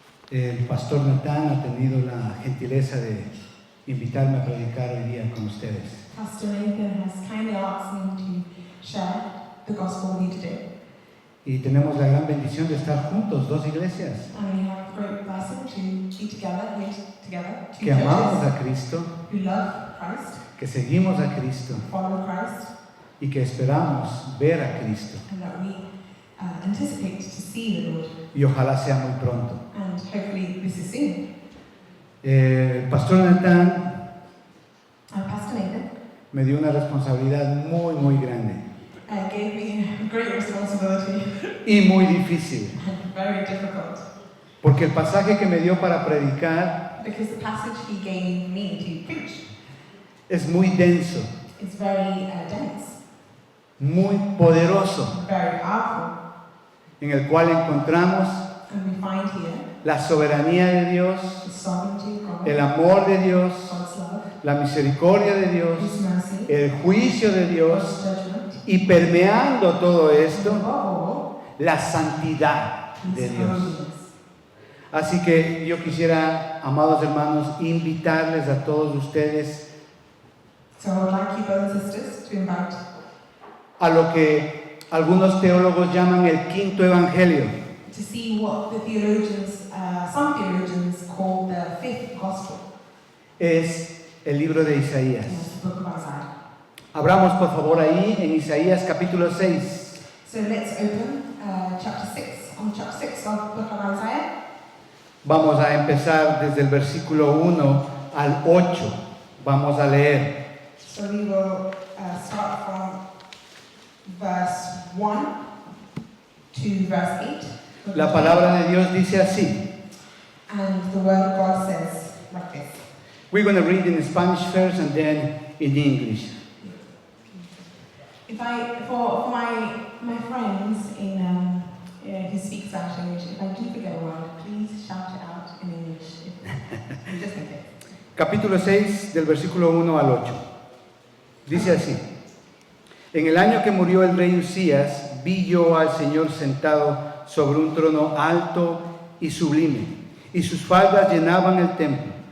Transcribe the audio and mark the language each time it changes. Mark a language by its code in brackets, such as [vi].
[es] El pastor Natán ha tenido la gentileza de invitarme a predicar hoy día con ustedes. [en] Pastor Nathan has kindly asked me to share the gospel with you today. [es] Y tenemos la gran bendición de estar juntos, dos iglesias, [en] And we have a great blessing to be together, meet together, two [es] que amamos [en] churches [es] a Cristo, [en] who love Christ, [es] que seguimos a Cristo [en] follow Christ, [es] y que esperamos ver a Cristo. [en] and that we anticipate to see the Lord. [es] Y ojalá sea muy pronto. [en] And hopefully this is soon. [es] El pastor Natán [en] Pastor Nathan [es] me dio una responsabilidad muy, muy grande [en] gave me a great responsibility [es] y muy difícil, [en] and very difficult, [es] porque el pasaje que me dio para predicar [en] because the passage he gave me to preach [es] es muy denso, [en] is very dense, [es] muy poderoso, [en] very powerful, [es] en el cual encontramos [en] and we find here [es] la soberanía de Dios, [en] the sovereignty of God, [es] el amor de Dios, [en] God's love, [es] la misericordia de Dios, [en] His mercy, [es] el juicio de Dios [en] God's judgment, [es] y permeando todo [en] and [es] esto, [en] above all, [es] la santidad de [en] His [es] Dios. [en] holiness. [es] Así que yo quisiera, amados hermanos, invitarles a todos ustedes [en] So I would like you, brothers and sisters, to invite [es] a lo que algunos teólogos llaman el quinto evangelio. [en] to see what the theologians, some theologians call the fifth gospel, [es] Es el libro de Isaías. [en] the book of Isaiah. [es] Abramos por favor ahí en Isaías capítulo 6. [en] So let's open chapter 6, on chapter 6 of the book of Isaiah. [es] Vamos a empezar desde el versículo 1 al 8. Vamos a leer. [en] So we will start from verse 1 to verse 8. [es] La palabra de Dios dice así. [en] And the word of God says like this. We're going to read in Spanish first and then in English. For my friends in who speak Spanish language, if I do forget a word, please shout it out in English. Just in case. [es] Capítulo 6 del versículo 1 al 8. Dice así. En el año que murió el rey Usías, vi yo al Señor sentado sobre un trono alto y sublime, y sus faldas llenaban el templo.